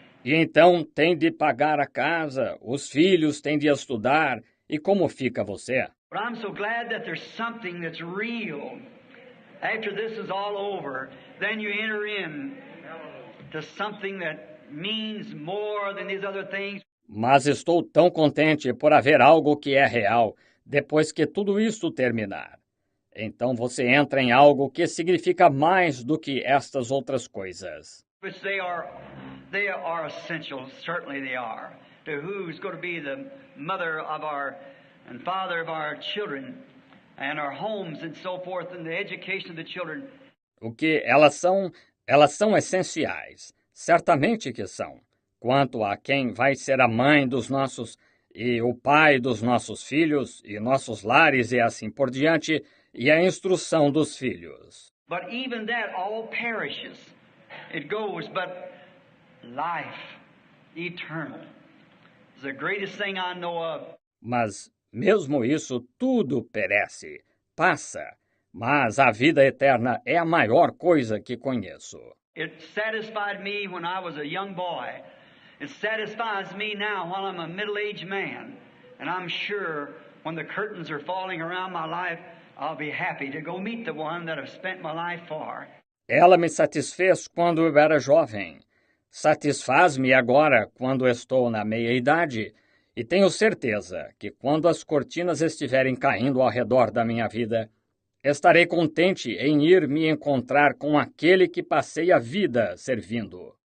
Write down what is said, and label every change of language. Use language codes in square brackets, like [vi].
[pt] E então tem de pagar a casa, os filhos têm de estudar. E como fica você? [en] But I'm so glad that there's something that's real. After this is all over, then you enter in to something that means more than these other things. [pt] Mas estou tão contente por haver algo que é real, depois que tudo isso terminar. Então você entra em algo que significa mais do que estas outras coisas. [en] Which they are essential, certainly they are, to who's going to be the mother of our and father of our children and our homes and so forth and the education of the children. [pt] O que elas são essenciais, certamente que são. Quanto a quem vai ser a mãe dos nossos e o pai dos nossos filhos e nossos lares e assim por diante, e a instrução dos filhos. [en] But even that all perishes. It goes, but life, eternal, is the greatest thing I know of. [pt] Mas mesmo isso tudo perece, passa, mas a vida eterna é a maior coisa que conheço. [en] It satisfied me when I was a young boy. It satisfies me now while I'm a middle-aged man. And I'm sure when the curtains are falling around my life, I'll be happy to go meet the one that I've spent my life for. [pt] Ela me satisfez quando eu era jovem. Satisfaz-me agora quando estou na meia-idade. E tenho certeza que quando as cortinas estiverem caindo ao redor da minha vida, estarei contente em ir me encontrar com aquele que passei a vida servindo.